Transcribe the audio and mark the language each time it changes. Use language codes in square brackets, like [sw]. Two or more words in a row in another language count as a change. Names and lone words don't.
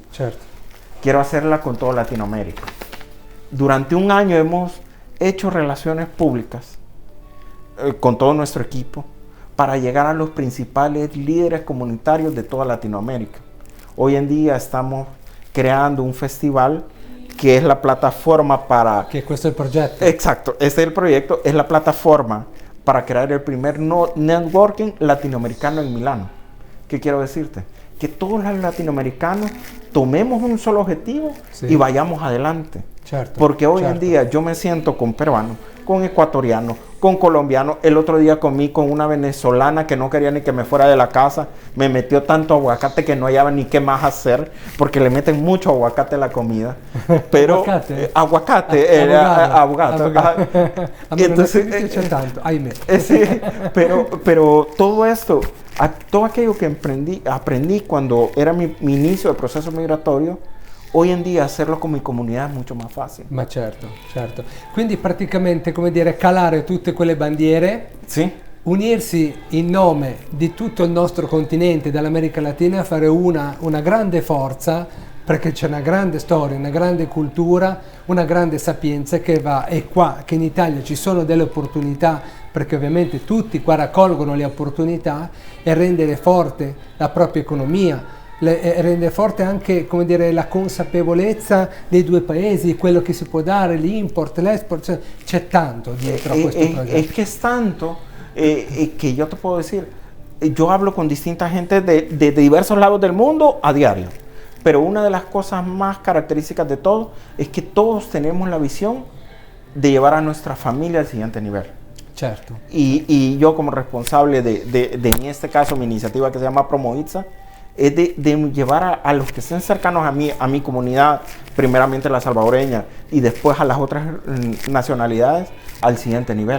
[es] Quiero hacerla con toda Latinoamérica. Durante un año hemos hecho relaciones públicas con todo nuestro equipo para llegar a los principales líderes comunitarios de toda Latinoamérica. Hoy en día estamos creando un festival que es la plataforma para... [it] Que questo è il progetto. [es] Exacto, este es el proyecto, es la plataforma para crear el primer networking latinoamericano en Milano. ¿Qué quiero decirte? Que todos los latinoamericanos tomemos un solo objetivo y vayamos adelante. Porque hoy en día yo me siento con peruanos, con ecuatorianos, con colombianos. El otro día comí con una venezolana que no quería ni que me fuera de la casa. Me metió tanto aguacate que no hallaba ni qué más hacer, porque le meten mucho aguacate a la comida. Pero aguacate, abogado. Entonces, [it] c'è tanto, ahimè. [es] Sí, pero todo esto, todo aquello que aprendí cuando era mi inicio del proceso migratorio, hoy en día hacerlo con mi [it] comunità è molto più facile. Ma certo. Quindi praticamente, come dire, calare tutte quelle bandiere, unirsi in nome di tutto il nostro continente, dall'America Latina, fare una grande forza, perché c'è una grande storia, una grande cultura, una grande sapienza che è qua, che in Italia ci sono delle opportunità, perché ovviamente tutti qua raccolgono le opportunità, e rendere forte la propria economia, rende forte anche, come dire, la consapevolezza dei due paesi, quello che si può dare, l'import, l'export, cioè, c'è tanto dietro a questo progetto. [es] Es que es tanto que yo te puedo decir, yo hablo con distinta gente de diversos lados del mundo a diario, pero una de las cosas más características de todo es que todos tenemos la visión de llevar a nuestra familia al siguiente nivel. Y yo como responsable de en este caso mi iniciativa que se llama Promoitza, es de llevar a los que estén cercanos a mi comunidad, primeramente la salvadoreña y después a las otras nacionalidades, al siguiente nivel.